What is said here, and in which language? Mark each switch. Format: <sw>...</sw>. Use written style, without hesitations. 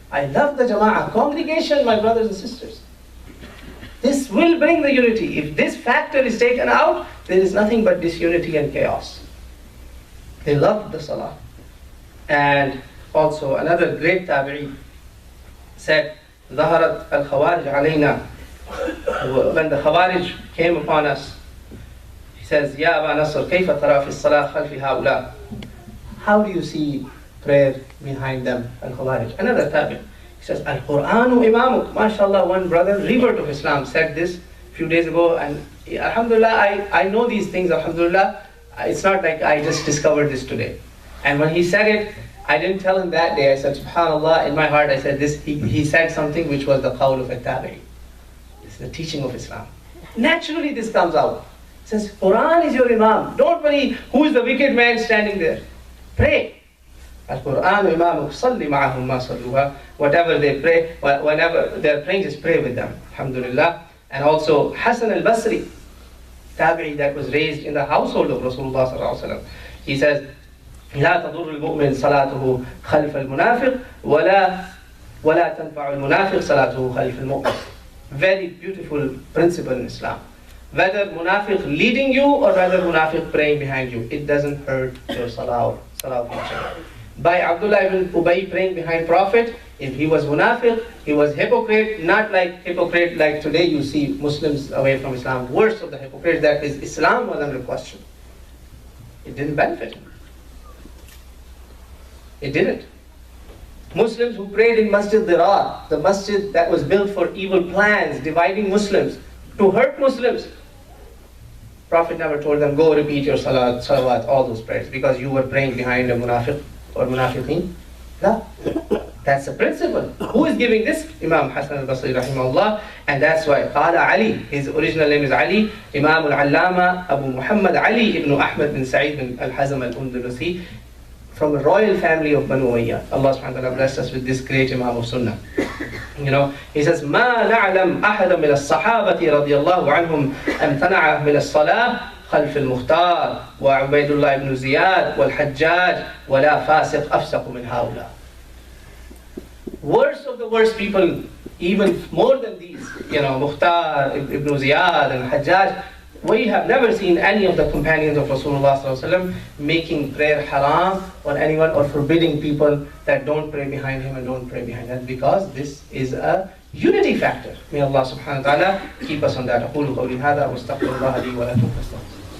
<en>I love the jama'ah, congregation, my brothers and sisters. This will bring the unity. If this factor is taken out, there is nothing but disunity and chaos. They loved the salah. And also another great tabi'i said,</en> <ar>ظهرت الخوارج علينا.</ar> <en>When the Khawarij came upon us, he says,</en> <ar>يا أبا نصر كيف ترى في الصلاة خلف هؤلاء?</ar> <en>How do you see prayer behind them, al-Khawarij? Another tabi'i. He says,</en> <ar>Al-Qur'anu imamuk.</ar> <en>MashaAllah, one brother, revert of Islam, said this a few days ago, and alhamdulillah, I know these things, alhamdulillah. It's not like I just discovered this today. And when he said it, I didn't tell him that day. I said, subhanallah, in my heart I said this, he said something which was the qawl of a tabi'i. It's the teaching of Islam. Naturally this comes out. It says, Quran is your imam. Don't worry who is the wicked man standing there. Pray.</en> <ar>Al-Qur'an imamuk salli ma'ahum ma salluha.</ar> <en>Whatever they pray, whenever they're praying, just pray with them. Alhamdulillah. And also Hasan al-Basri, tabi'i that was raised in the household of Rasulullah sallallahu alaihi wasallam. He says,</en> <ar>لا تضر المؤمن صلاته خلف المنافق ولا تنفع المنافق صلاته خلف المؤمن.</ar> <en>Very beautiful principle in Islam. Whether munafiq leading you or whether munafiq praying behind you, it doesn't hurt your salah of each other. By Abdullah ibn Ubay praying behind Prophet, if he was munafiq, he was hypocrite, not like hypocrite like today you see Muslims away from Islam. Worst of the hypocrites, that his Islam was under question. It didn't benefit him. It didn't. Muslims who prayed in Masjid Dirar, the masjid that was built for evil plans, dividing Muslims, to hurt Muslims. Prophet never told them, go repeat your salat, salawat, all those prayers, because you were praying behind a munafiq or munafiqeen. No. That's the principle. Who is giving this? Imam Hasan al-Basri rahimahullah. And that's why Qala Ali, his original name is Ali, Imam al-Allama Abu Muhammad Ali ibn Ahmad bin Sa'id bin al-Hazm al-Undalusi, from a royal family of Banu Umayyah. Allah subhanahu wa ta'ala blessed us with this great Imam of Sunnah. You know, he says,</en> <ar>ما نعلم أحدا من الصحابة رضي الله عنهم امتنع من الصلاة خلف المختار وعبيد الله بن زياد والحجاج ولا فاسق أفسق من هؤلاء.</ar> <en>Worst of the worst people, even more than these, you know, Mukhtar, Ibn Ziyad and Hajjaj, we have never seen any of the companions of Rasulullah ﷺ making prayer haram on anyone or forbidding people that don't pray behind him and don't pray behind them, because this is a unity factor. May Allah subhanahu wa ta'ala keep us on that.</en> <ar>أقول قولي هذا واستغفر الله لي ولكم فاستغفروه.</ar>